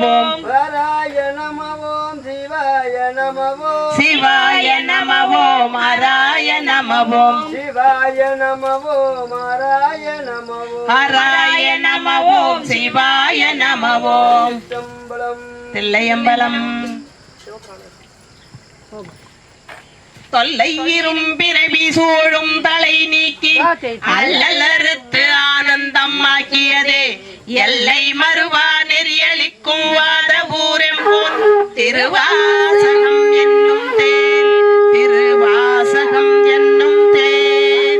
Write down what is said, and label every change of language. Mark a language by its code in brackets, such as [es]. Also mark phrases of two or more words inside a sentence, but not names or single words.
[sa] హరాయ నమః శివాయ నమః శివాయ నమః హరాయ నమః శివాయ నమః హరాయ నమః హరాయ నమః శివాయ నమః శంబళం [ta] தில்லையம்பலம் தொல்லை இரும்பிறவி சூழும் தலை நீக்கி அல்லலறுத்து ஆனந்தம் ஆக்கியதே எல்லை மறுவா நெறியளிக்கும் வாத ஊரெம்போன் திருவாசகம் என்னும் தேன் திருவாசகம் என்னும் தேன்